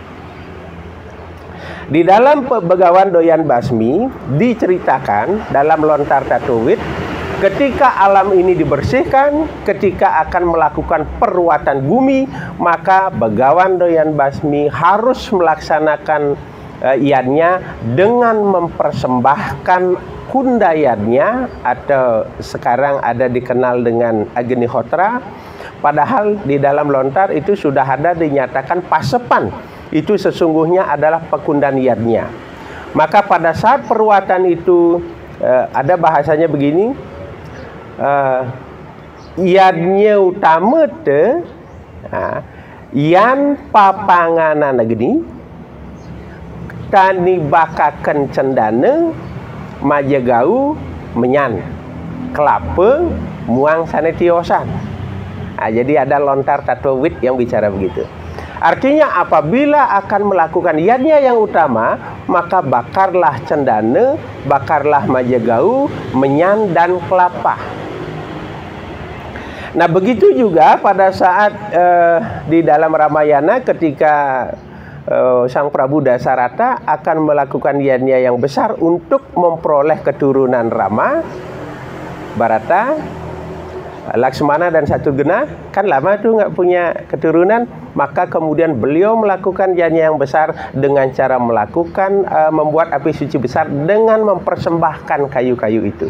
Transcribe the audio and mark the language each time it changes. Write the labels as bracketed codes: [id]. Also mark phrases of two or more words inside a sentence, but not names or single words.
[id] Di dalam Bagawan Doyan Basmi diceritakan dalam lontar Tatwawit, ketika alam ini dibersihkan, ketika akan melakukan perwatan bumi, maka Bagawan Doyan Basmi harus melaksanakan iannya dengan mempersembahkan kundayatnya, atau sekarang ada dikenal dengan Agnihotra. Padahal di dalam lontar itu sudah ada dinyatakan pasepan, itu sesungguhnya adalah pekundaniatnya. Maka pada saat perwatan itu ada bahasanya begini, [kaw] iadnya utama te yan papanganan agni tani bakakan cendana majagau menyan kelapa muang sanetiosan. [id] Jadi ada lontar tatwid yang bicara begitu. Artinya apabila akan melakukan yadnya yang utama, maka bakarlah cendana, bakarlah majagau, menyan dan kelapa. Nah begitu juga pada saat di dalam Ramayana ketika Sang Prabu Dasarata akan melakukan yadnya yang besar untuk memperoleh keturunan Rama, Bharata, Laksmana dan Satrugna, kan lama tuh nggak punya keturunan, maka kemudian beliau melakukan yadnya yang besar dengan cara melakukan membuat api suci besar dengan mempersembahkan kayu-kayu itu.